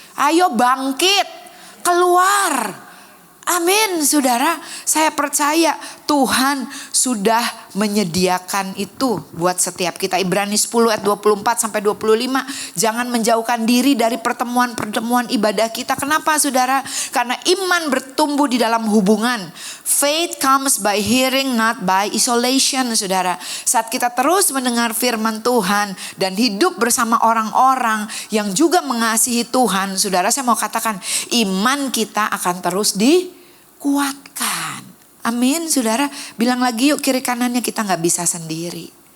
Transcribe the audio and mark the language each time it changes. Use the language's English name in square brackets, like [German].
[Indonesian] Ayo bangkit. Keluar. Amin saudara. Saya percaya Tuhan sudah menyediakan itu buat setiap kita. Ibrani 10 ayat 24 sampai 25. Jangan menjauhkan diri dari pertemuan-pertemuan ibadah kita. Kenapa saudara? Karena iman bertumbuh di dalam hubungan. [English] Faith comes by hearing, not by isolation [Indonesian] saudara. Saat kita terus mendengar firman Tuhan dan hidup bersama orang-orang yang juga mengasihi Tuhan, saudara, saya mau katakan iman kita akan terus dikuatkan. Amin saudara. Bilang lagi yuk kiri kanannya, kita gak bisa sendiri.